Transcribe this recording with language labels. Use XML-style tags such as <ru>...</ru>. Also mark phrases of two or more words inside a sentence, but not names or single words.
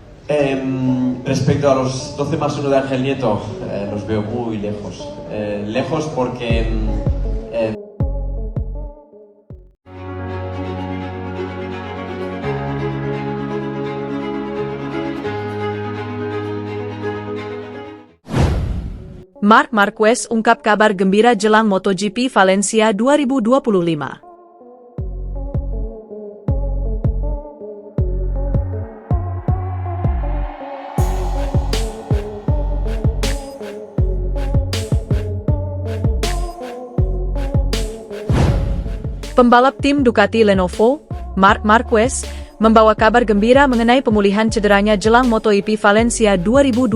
<es>Respecto a los 12 más 1 de Ángel Nieto, los veo muy lejos. Lejos porque...</es> <id>Marc Marquez ungkap kabar gembira jelang MotoGP Valencia 2025. Pembalap tim Ducati Lenovo, Marc Marquez, membawa kabar gembira mengenai pemulihan cederanya jelang MotoGP Valencia 2025.</id>